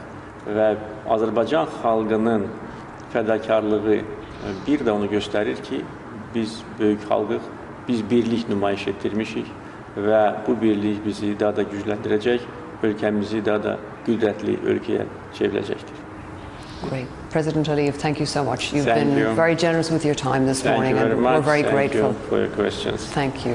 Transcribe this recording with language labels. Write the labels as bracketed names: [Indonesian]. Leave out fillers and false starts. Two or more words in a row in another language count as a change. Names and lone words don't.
[Azerbaijani] Və Azərbaycan xalqının fədakarlığı bir də onu göstərir ki, biz böyük xalqıq, biz birlik nümayiş etdirmişik və bu birlik bizi daha da gücləndirəcək, ölkəmizi daha da qüdrətli ölkəyə çevirəcəkdir. [English] Great. President Əliyev, thank you so much. You've been very generous with your time this morning, and we're very grateful. Thank you for your questions. Thank you.